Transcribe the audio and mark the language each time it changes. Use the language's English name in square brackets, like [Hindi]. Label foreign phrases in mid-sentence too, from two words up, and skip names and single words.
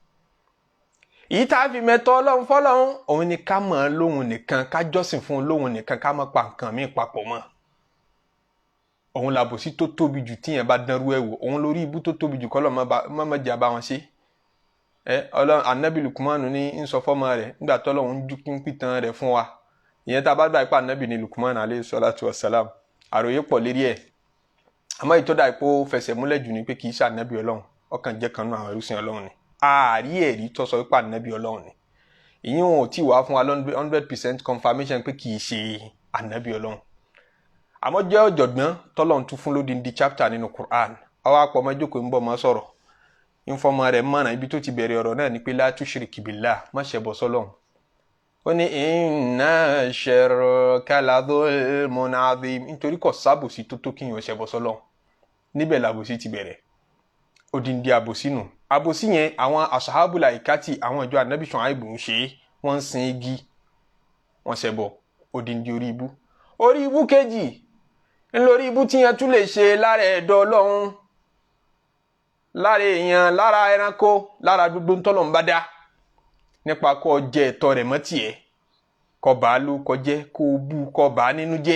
[Yoruba] Èyí tá a fi mẹ̀tọ́ Ọlọ́run fọ́lọ́run, òun ni ká mọ̀ lóhun nìkan, ká jọ́sìn fún lóhun nìkan, ká mọ̀ pa nǹkan míì papọ̀ mọ́. Òun làbòsí tó tóbi jù tíyẹn bá dánrú ẹ̀ wò, òun lórí ibú tó tóbi jù kọ́lọ́ mọ́ jà bá wọn ṣe. Ọlọ́run Ànábì Lukumanu ní ń sọ fọ́mọ rẹ̀ nígbà tọ́lọ́run ń jú pítan rẹ̀ fún wa. Ìyẹn tá a bá gbà pé Ànábì ni Lukumanu [Arabic] عليه الصلاة والسلام. [Yoruba] Àròyé pọ̀ lérí ẹ̀. Àmọ́ ìtọ́dà ipò fẹsẹ̀ múlẹ̀ jù ní pé kì í ṣe Ànábì Ọlọ́run, ọkàn jẹ́ kan nínú àwọn ẹrúsìn Ọlọ́run ni. Ààrí ẹ̀rí tó sọ wípé Ànábì Ọlọ́run ni. Ìyẹn wọn ò tí wá fún wa 100% confirmation pé kì í ṣe Ànábì Ọlọ́run. Àmọ́ jẹ́ ọ̀jọ̀gbọ́n tọ́lọ́run tún fún lódindi chapter nínú Quran. Àwa àpọ̀ ọmọ ìjókòó ń bọ̀ mọ́ sọ̀rọ̀. Ìfọ̀mọ́ rẹ̀ mọ̀nà ibi tó ti bẹ̀rẹ̀ ọ̀rọ̀ náà ni pé [Arabic] لا تشرك بالله, [Yoruba] má ṣẹbọ sọ́lọ́run. Ó ní [Arabic] إن الشرك لظلم عظيم, [Yoruba] nítorí kò sábòsí tó tó kíyàn ṣẹbọ sọ́lọ́run. Níbẹ̀ làbòsí ti bẹ̀rẹ̀. Odindi àbòsí nù. Àbòsí yẹn àwọn [Arabic] أصحاب الأيكة, [Yoruba] àwọn ìjọ Ànábì Ṣuaibu ń ṣe, wọ́n ń sin igi, wọ́n ṣẹbọ, odindi orí ibú. orí ibú kejì ńlórí ibú tí yẹn tún lè ṣe lára ẹ̀dọ̀ Ọlọ́run, lára èèyàn, lára ẹranko, lára gbogbo ntọ́lọ́run bá dá, nípa kó jẹ ẹ̀tọ́ rẹ̀ mọ́ tiẹ̀, kó bàá ló kó jẹ́, kó bú kó bàá nínú jẹ́.